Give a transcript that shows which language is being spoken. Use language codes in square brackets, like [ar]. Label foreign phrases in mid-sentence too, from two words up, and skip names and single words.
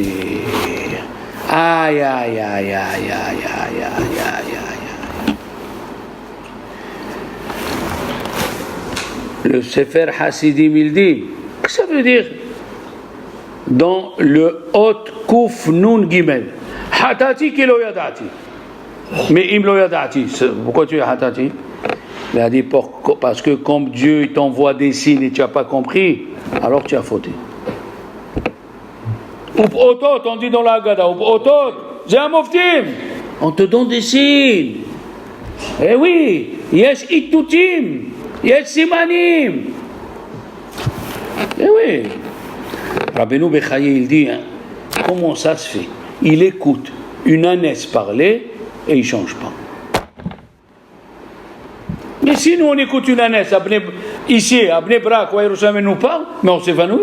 [fr] Aïe, aïe, aïe, aïe, aïe, aïe, aïe, aïe, aïe. Le Sefer Hasidim il dit, qu'est-ce que ça veut dire? Dans le [he] אות קוף נון גימל. חטאתי כי לא ידעתי. Mais אם לא ידעתי. [fr] Pourquoi tu es hatati? Il a dit parce que comme Dieu il t'envoie des signes et tu n'as pas compris, alors tu as fauté. Otot, on dit dans la Haggadah, Otot, j'ai un moftim. On te donne des signes. Eh oui, [he] יש איתותים יש סימנים. [fr] Eh oui. Rabbeinu Bechaye, il dit, comment ça se fait? Il écoute une ânesse parler et il ne change pas. Mais si nous on écoute une ânesse, ici, à Bnei Brak, où Yerushalayim nous parle, mais on s'évanouit.